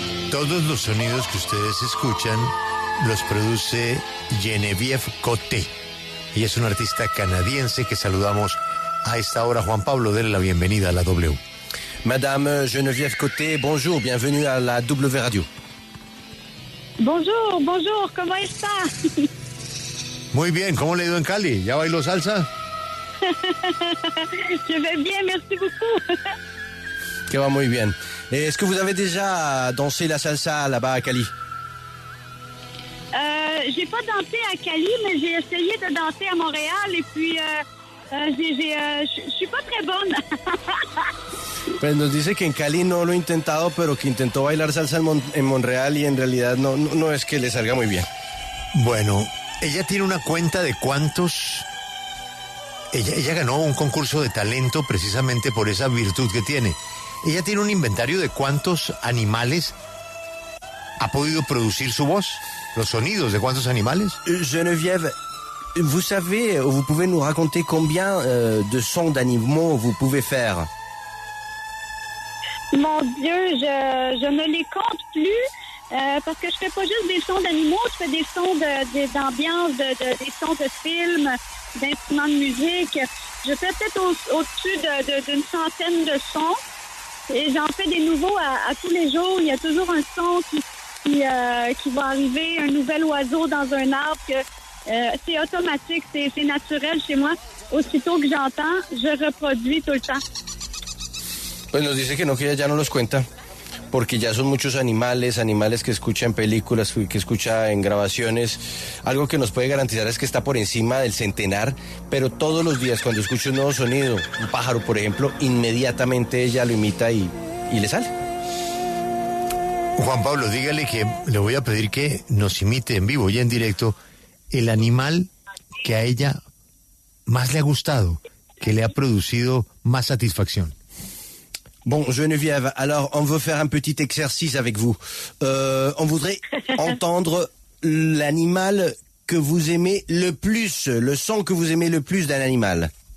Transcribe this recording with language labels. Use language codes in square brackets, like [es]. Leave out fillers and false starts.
[es] Todos los sonidos que ustedes escuchan los produce Geneviève Coté. Ella es una artista canadiense que saludamos a esta hora. Juan Pablo, déle la bienvenida a la W. [fr] Madame Geneviève Coté, bonjour, bienvenue à la W Radio. Bonjour, bonjour, [es] ¿cómo está? Muy bien, ¿cómo le ha ido en Cali? ¿Ya bailó salsa? [fr] Je vais bien, merci beaucoup. [es] Que va muy bien. [fr] Est-ce que vous avez déjà dansé la salsa là-bas à Cali? J'ai pas dansé à Cali, mais j'ai essayé de danser à Montréal et puis je suis pas très bonne. [es] Pues nos dice que en Cali no lo ha intentado, pero que intentó bailar salsa en Montreal y en realidad no es que le salga muy bien. Bueno, ella tiene una cuenta de cuántos... Ella ganó un concurso de talento precisamente por esa virtud que tiene. Ella tiene un inventario de cuántos animales ha podido producir su voz, los sonidos de cuántos animales. [fr] Geneviève, vous savez, vous pouvez nous raconter combien de sons d'animaux vous pouvez faire? Mon Dieu, je ne les compte plus parce que je fais pas juste des sons d'animaux, je fais des sons d'ambiance, des sons de films, d'instruments de musique. Je fais peut-être au-dessus d'une centaine de sons et j'en fais des nouveaux à tous les jours. Il y a toujours un son qui va arriver, un nouvel oiseau dans un arbre. C'est automatique, c'est naturel chez moi. Aussitôt que j'entends, je reproduis tout le temps. [es] Pues nos dice que ella ya no los cuenta, porque ya son muchos animales que escucha en películas, que escucha en grabaciones. Algo que nos puede garantizar es que está por encima del centenar, pero todos los días cuando escucha un nuevo sonido, un pájaro por ejemplo, inmediatamente ella lo imita y le sale. Juan Pablo, dígale que le voy a pedir que nos imite en vivo y en directo el animal que a ella más le ha gustado, que le ha producido más satisfacción. [fr] Bon, Geneviève, alors on veut faire un petit exercice avec vous. On voudrait entendre l'animal que vous aimez le plus, le son que vous aimez le plus d'un animal.